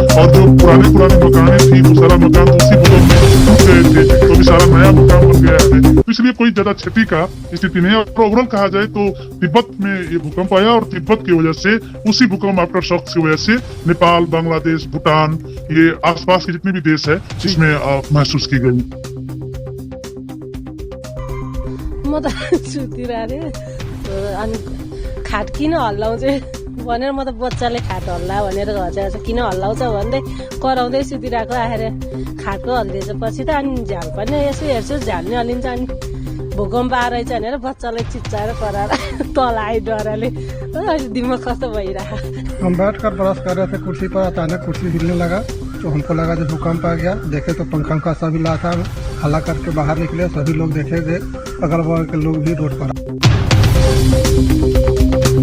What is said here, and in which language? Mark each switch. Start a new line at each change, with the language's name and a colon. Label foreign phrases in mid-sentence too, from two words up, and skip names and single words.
Hindi: और जो पुराने मकानें थी वो सारा मकान तो उसी भूकंप में टूट गए थे, तो भी सारा नया मकान बन गया है। तो इसलिए कोई ज्यादा क्षति का स्थिति नहीं है। और ओवरऑल कहा जाए तो तिब्बत में ये भूकंप आया और तिब्बत की वजह से, उसी भूकंप
English: after shocks
Hindi: की वजह से नेपाल, बांग्लादेश, भूटान, ये आसपास के जितने भी देश है जिसमें महसूस की गई।
Nepali: म त सुतिरहेको थिएँ अनि खाट किन हल्लाउँछ भनेर, म त बच्चाले खाट हल्ला भनेर घचाएर किन हल्लाउँछ भन्दै कराउँदै सुतिरहेको आएर खाटको हल्लिएछ। पछि त अनि झ्याल पनि यसो हेर्छु झ्याल नै हल्लिन्छ, अनि भूकम्प आएछ भनेर बच्चालाई चिच्चाएर कराएर तल आयो डरले। दिमाग कस्तो भइरह।
Hindi: हम बैठ कर ब्रश कर रहे थे कुर्सी पर, अचानक कुर्सी हिलने लगा तो हमको लगा जो भूकंप आ गया। देखे तो पंखा सभी लाता हल्ला करके बाहर निकले, सभी लोग देखे थे, अगल बगल के लोग भी रोड पर।